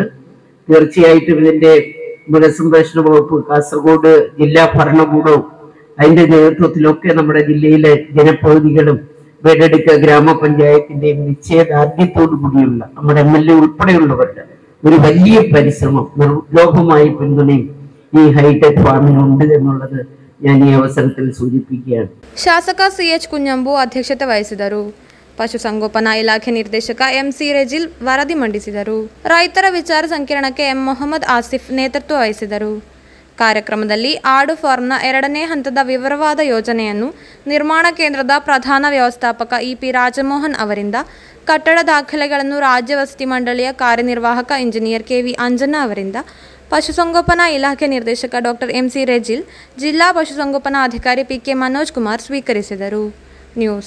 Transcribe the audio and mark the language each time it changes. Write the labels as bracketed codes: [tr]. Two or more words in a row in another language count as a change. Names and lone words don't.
[ml] തീർച്ചയായിട്ടും ഇതിന്റെ മൃഗസംരക്ഷണ വകുപ്പ്, കാസർഗോഡ് ജില്ലാ ഭരണകൂടവും അതിന്റെ നേതൃത്വത്തിലൊക്കെ നമ്മുടെ ജില്ലയിലെ ജനപ്രതിനിധികളും വേടെടുക്ക ഗ്രാമപഞ്ചായത്തിന്റെയും നിശ്ചയദാർഢ്യത്തോടു കൂടിയുള്ള നമ്മുടെ MLA ഉൾപ്പെടെയുള്ളവരുടെ ഒരു വലിയ പരിശ്രമം, നിർലോഭമായ പിന്തുണയും ഈ ഹൈടെക് ഫാമിനുണ്ട് എന്നുള്ളത് ഞാൻ [kn] ಈ ಅವಸರದಲ್ಲಿ ಸೂಚಿಸುತ್ತಿದ್ದೇನೆ. ಶಾಸಕ CH ಕುഞ്ഞಂಬು ಅಧ್ಯಕ್ಷತೆ ವಹಿಸಿದರು. ಪಶುಸಂಗೋಪನಾ ಇಲಾಖೆ ನಿರ್ದೇಶಕ MC ರೆಜಿಲ್ ವರದಿ ಮಂಡಿಸಿದರು. ರೈತರ ವಿಚಾರ ಸಂಕಿರಣಕ್ಕೆ M ಮೊಹಮ್ಮದ್ ಆಸಿಫ್ ನೇತೃತ್ವ ವಹಿಸಿದರು. ಕಾರ್ಯಕ್ರಮದಲ್ಲಿ ಆಡು ಫಾರ್ಮ್ನ 2ನೇ ಹಂತದ ವಿವರವಾದ ಯೋಜನೆಯನ್ನು ನಿರ್ಮಾಣ ಕೇಂದ್ರದ ಪ್ರಧಾನ ವ್ಯವಸ್ಥಾಪಕ EP ರಾಜಮೋಹನ್ ಅವರಿಂದ, ಕಟ್ಟಡ ದಾಖಲೆಗಳನ್ನು ರಾಜ್ಯ ವಸತಿ ಮಂಡಳಿಯ ಕಾರ್ಯನಿರ್ವಾಹಕ ಇಂಜಿನಿಯರ್ KV ಅಂಜನಾ ಅವರಿಂದ, ಪಶುಸಂಗೋಪನಾ ಇಲಾಖೆ ನಿರ್ದೇಶಕ ಡಾಕ್ಟರ್ MC ರೆಜಿಲ್, ಜಿಲ್ಲಾ ಪಶುಸಂಗೋಪನಾ ಅಧಿಕಾರಿ PK ಮನೋಜ್ ಕುಮಾರ್ ಸ್ವೀಕರಿಸಿದರು.